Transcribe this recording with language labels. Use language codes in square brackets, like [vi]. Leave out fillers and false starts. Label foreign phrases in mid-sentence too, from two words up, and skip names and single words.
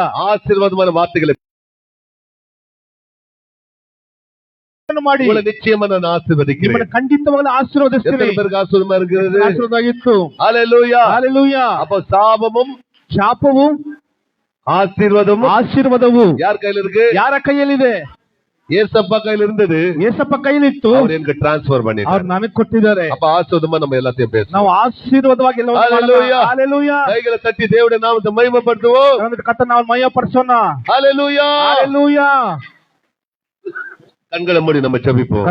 [ta] ஆசீர்வாதமான வார்த்தைகளை [kn] ಮಾಡಿ [ta] உங்களை நிச்சயமா நான் ஆசீர்வதிக்கிறேன். [kn] ನಿಮ್ಮನ್ನು ಖಂಡಿತವಾಗಲೂ ಆಶೀರ್ವದಿಸ್ತೇನೆ. [ta] எத்தனை பேருக்கு ஆசீர்வாதமா இருக்குது? [kn] ಆಶೀರ್ವಾದವಾಗಿತ್ತು. [ta] ஹalleluya. [kn] ஹalleluya. [ta] அப்ப சாபமும் [kn] ಶಾಪವು ಆಶೀರ್ವಾದವು [ta] யார் கையில இருக்கு? [kn] ಯಾರ ಕೈಯಲ್ಲಿದೆ? [ta] ஏசப்பா கையில இருந்தது, [kn] ಏಸಪ್ಪ ಕೈಲಿತ್ತು, [ta] அவர் எனக்கு டிரான்ஸ்ஃபர் பண்ணிட்டார். [kn] ಅವ್ರು ನನಗೆ ಕೊಟ್ಟಿದ್ದಾರೆ. [ta] அப்ப ஆசீர்வாதமா நம்ம எல்லாத்தையும் பேசணும். [kn] ನಾವು ಆಶೀರ್ವಾದವಾಗಿ ಎಲ್ಲವೂ [ta] ஹalleluya. [kn] ஹalleluya. [ta] கைகளை தட்டி தேவனுடைய நாமத்தை மகிமைப்படுத்துவோம். [kn] ಕರ್ತನ ನಾಮವನ್ನು ಮಹಿಮೆಪಡಿಸೋಣ. [ta] ஹalleluya. [kn] ஹalleluya. [ta] கண்களை மூடி நம்ம ஜெபிப்போம்.